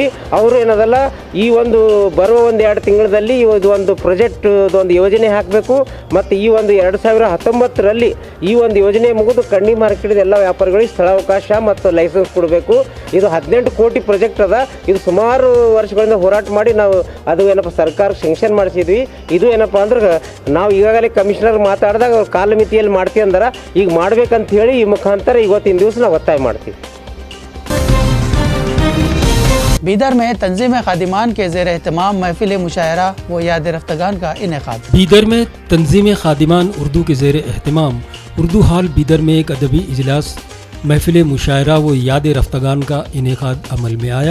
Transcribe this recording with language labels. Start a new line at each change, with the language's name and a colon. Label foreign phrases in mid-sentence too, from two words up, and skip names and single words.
Kannada: ಅವರು ಏನದಲ್ಲ ಈ ಒಂದು ಬರುವ 1-2 ತಿಂಗಳಲ್ಲಿ ಇದು ಒಂದು ಪ್ರಾಜೆಕ್ಟ್ ಒಂದು ಯೋಜನೆ ಹಾಕಬೇಕು ಮತ್ತು ಈ ಒಂದು 2019ರಲ್ಲಿ ಈ ಒಂದು ಯೋಜನೆ ಮುಗಿದು ಕಂಡಿ ಮಾರ್ಕೆಟ್ ಎಲ್ಲ ವ್ಯಾಪಾರಿಗಳಿಗೆ ಸ್ಥಳಾವಕಾಶ ಮತ್ತು ಲೈಸೆನ್ಸ್ ಕೊಡಬೇಕು. ಇದು 18 ಕೋಟಿ ಪ್ರಾಜೆಕ್ಟ್ ಅದ. ಇದು ಸುಮಾರು ವರ್ಷಗಳಿಂದ ಹೋರಾಟ ಮಾಡಿ ನಾವು ಅದು ಏನಪ್ಪ ಸರ್ಕಾರಕ್ಕೆ ಸ್ಯಾಂಕ್ಷನ್ ಮಾಡಿಸಿದ್ವಿ. ಇದು ಏನಪ್ಪ ಅಂದ್ರೆ ನಾವು ಈಗಾಗಲೇ ಕಮಿಷನರ್ ಮಾತಾಡಿದಾಗ ಅವ್ರು ಕಾಲಮಿತಿಯಲ್ಲಿ ಮಾಡ್ತೀವಿ ಅಂದ್ರೆ ಈಗ ಮಾಡ್ಬೇಕಂತ ಹೇಳಿ ಈ ಮುಖಾಂತರ ಇವತ್ತಿನ ದಿವಸ ನಾವು ಒತ್ತಾಯ ಮಾಡ್ತೀವಿ.
Urdu: بیدر میں تنظیم خادمان کے زیر اہتمام محفل مشاعرہ و یاد رفتگان کا انعقاد. بیدر میں تنظیم خادمان اردو کے زیر اہتمام اردو ہال بیدر میں ایک ادبی اجلاس محفل مشاعرہ و یاد رفتگان کا انعقاد عمل میں آیا.